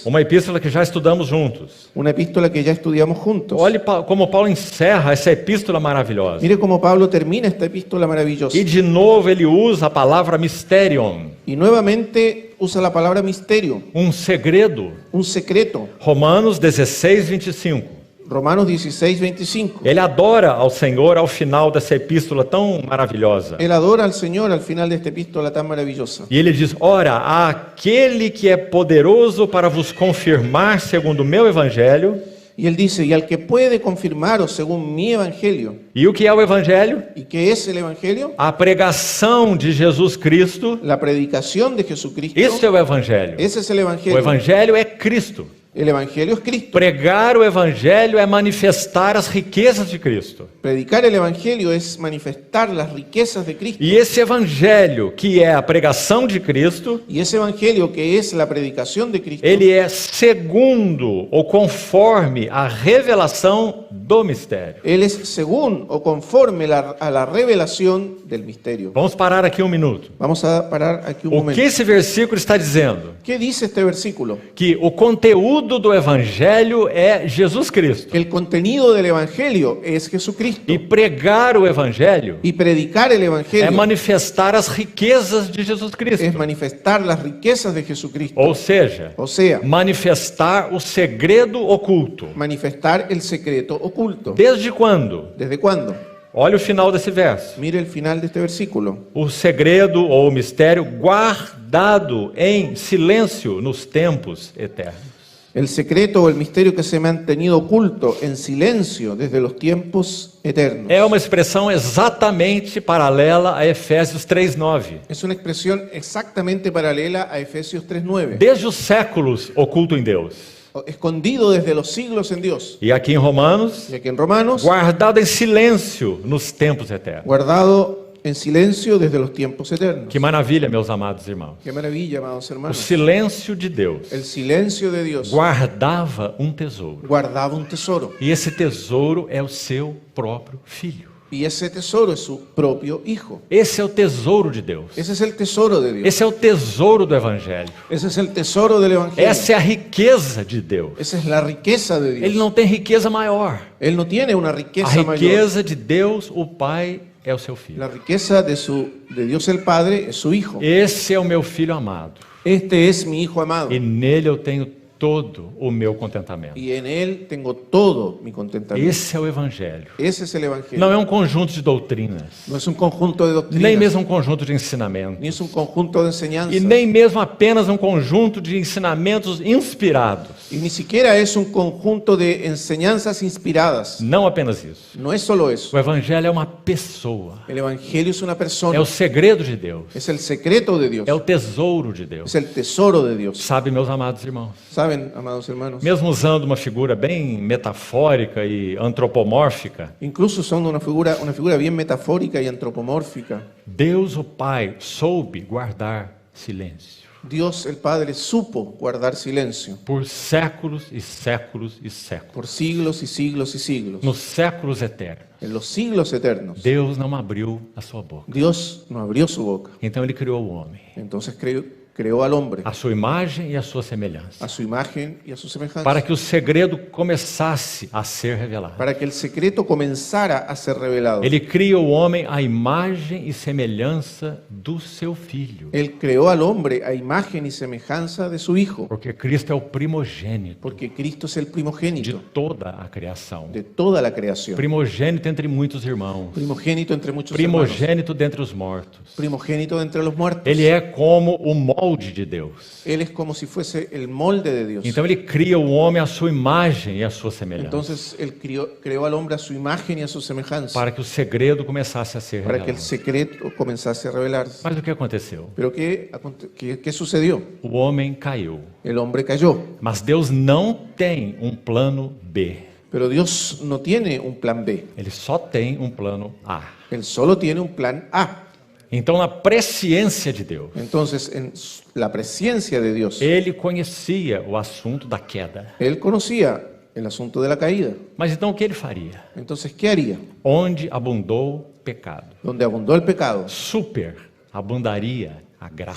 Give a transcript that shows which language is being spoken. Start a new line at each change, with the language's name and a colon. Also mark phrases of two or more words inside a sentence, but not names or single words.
Portuguese: Uma epístola que já estudamos juntos.
Spanish: una epístola que ya estudiamos juntos.
Portuguese: Olhe como Paulo encerra essa epístola maravilhosa.
Spanish: Mire cómo Pablo termina esta epístola maravillosa.
Portuguese: E de novo ele usa a palavra mysterion,
Spanish: Y nuevamente usa la palabra misterio,
Portuguese: um segredo.
Spanish: un secreto.
Portuguese: Romanos 16:25.
Spanish: Romanos 16, 25.
Portuguese: Ele adora ao Senhor ao final dessa epístola tão maravilhosa.
Spanish: Él adora al Señor al final de esta epístola tan maravillosa.
Portuguese: E ele diz: ora, aquele que é poderoso para vos confirmar segundo o meu evangelho.
Spanish: Y él dice, y al que puede confirmaros según mi evangelio.
Portuguese: E o que é o evangelho?
Spanish: ¿Y qué es el evangelio?
Portuguese: A pregação de Jesus Cristo.
Spanish: La predicación de Jesucristo.
Portuguese: Isso é o evangelho.
Spanish: Ese es el O evangelio.
Portuguese: evangelho é Cristo.
Spanish: El evangelio es Cristo.
Portuguese: Pregar o evangelho é manifestar as riquezas de Cristo.
Spanish: Predicar el evangelio es manifestar las riquezas de Cristo.
Portuguese: E esse evangelho, que é a pregação de Cristo,
Spanish: Y ese evangelio que es la predicación de Cristo,
Portuguese: ele é segundo ou conforme a revelação do mistério.
Spanish: él es según o conforme a la revelación del misterio.
Portuguese: Vamos parar aqui um minuto.
Spanish: Vamos a parar aquí un O momento.
Portuguese: que esse versículo está dizendo?
Spanish: ¿Qué dice este versículo?
Portuguese: Que o conteúdo do evangelho é Jesus Cristo.
Spanish: El contenido del evangelio es Jesucristo.
Portuguese: E pregar o evangelho
Spanish: Y predicar el é evangelio
Portuguese: manifestar as riquezas de Jesus es Cristo.
Spanish: manifestar las riquezas de Jesucristo.
Portuguese: Ou seja,
Spanish: O sea,
Portuguese: manifestar o segredo oculto.
Spanish: manifestar el secreto oculto.
Portuguese: Desde quando?
Spanish: ¿Desde cuándo?
Portuguese: Olha o final desse verso.
Spanish: Mire el final de este versículo.
Portuguese: O segredo ou o mistério guardado em silêncio nos tempos eternos.
Spanish: El secreto o el misterio que se ha mantenido oculto en silencio desde los tiempos eternos.
Portuguese: É uma expressão exatamente paralela a Efésios 3:9.
Spanish: Es una expresión exactamente paralela a Efesios 3:9.
Portuguese: Desde os séculos oculto em Deus.
Spanish: Escondido desde los siglos en Dios.
Portuguese: E aqui em Romanos,
Spanish: Y aquí en Romanos,
Portuguese: guardado em silêncio nos tempos eternos.
Spanish: guardado en silencio desde los tiempos eternos.
Portuguese: Que maravilha, meus amados irmãos.
Spanish: Qué maravilla, amados O hermanos.
Portuguese: silêncio de Deus
Spanish: El silencio de Dios
Portuguese: guardava um tesouro.
Spanish: guardaba un tesoro.
Portuguese: E esse tesouro é o seu próprio filho.
Spanish: Y ese tesoro es su propio Hijo.
Portuguese: Esse é o tesouro de Deus.
Spanish: Ese es el tesoro de Dios.
Portuguese: Esse é o tesouro do Evangelho.
Spanish: Esse es el tesoro del Evangelio.
Portuguese: Essa é a riqueza de Deus.
Spanish: Esa es la riqueza de Dios.
Portuguese: Ele não tem riqueza maior.
Spanish: Él no tiene una A riqueza mayor.
Portuguese: riqueza de Deus, o Pai, é o seu Filho.
Spanish: La riqueza de Dios el Padre es su Hijo.
Portuguese: Esse é o meu Filho amado.
Spanish: Este es mi Hijo amado.
Portuguese: E nele eu tenho todo o meu contentamento.
Spanish: Y en Él tengo todo mi contentamiento.
Portuguese: Esse é o Evangelho.
Spanish: Ese es el Evangelio.
Portuguese: Não é um conjunto de doutrinas,
Spanish: No es un conjunto de doctrinas.
Portuguese: nem mesmo um conjunto de ensinamentos,
Spanish: Ni es un conjunto de enseñanzas.
Portuguese: e nem mesmo apenas um conjunto de ensinamentos inspirados.
Spanish: Y ni siquiera es un conjunto de enseñanzas inspiradas.
Portuguese: Não apenas isso.
Spanish: No es solo eso.
Portuguese: O Evangelho é uma pessoa.
Spanish: El Evangelio es una É persona.
Portuguese: o segredo de Deus.
Spanish: Es el secreto de Dios.
Portuguese: É o tesouro de Deus.
Spanish: Es el tesoro de Dios.
Portuguese: Sabe, meus amados irmãos,
Spanish: ¿Saben, amados hermanos?
Portuguese: mesmo usando uma figura bem metafórica e antropomórfica,
Spanish: Incluso son una figura bien metafórica y antropomórfica.
Portuguese: Deus, o Pai, soube guardar silêncio
Spanish: Dios el Padre supo guardar silencio
Portuguese: por séculos e séculos e séculos.
Spanish: por siglos y siglos y siglos.
Portuguese: Nos séculos eternos,
Spanish: En los siglos eternos,
Portuguese: Deus não abriu a sua boca.
Spanish: Dios no abrió su boca.
Portuguese: Então ele criou o homem,
Spanish: Entonces creó al hombre
Portuguese: a sua imagem e a sua semelhança,
Spanish: a su imagen y a su semejanza,
Portuguese: para que o segredo começasse a ser revelado.
Spanish: para que el secreto comenzara a ser revelado.
Portuguese: Ele cria o homem à imagem e semelhança do seu filho,
Spanish: Él creó al hombre a imagen y semejanza de su Hijo,
Portuguese: porque Cristo é o primogênito
Spanish: porque Cristo es el de primogénito
Portuguese: toda a criação.
Spanish: de toda la creación.
Portuguese: Primogênito entre muitos irmãos,
Spanish: Primogénito entre muchos hermanos.
Portuguese: primogênito dentre os mortos.
Spanish: Primogénito de entre los muertos.
Portuguese: Ele é como o molde de Deus.
Spanish: Él es como si fuese el molde de Dios.
Portuguese: Então ele cria o homem à sua imagem e à sua semelhança,
Spanish: Entonces Él creó al hombre a su imagen y a su semejanza,
Portuguese: para que o segredo começasse a ser
Spanish: para que el revelado. secreto comenzase a revelarse.
Portuguese: Mas o que aconteceu?
Spanish: Pero ¿qué sucedió?
Portuguese: O homem caiu,
Spanish: El hombre cayó.
Portuguese: mas Deus não tem um plano B.
Spanish: Pero Dios no tiene un plan B.
Portuguese: Ele só tem um plano A.
Spanish: Él solo tiene un plan A.
Portuguese: Então, na presciência de Deus,
Spanish: Entonces, en la presencia de Dios,
Portuguese: ele conhecia o assunto da queda.
Spanish: Él conocía el asunto de la caída.
Portuguese: Mas então o que ele faria?
Spanish: Entonces, ¿qué haría?
Portuguese: Onde abundou pecado,
Spanish: Donde abundó el pecado,
Portuguese: superabundaria a graça.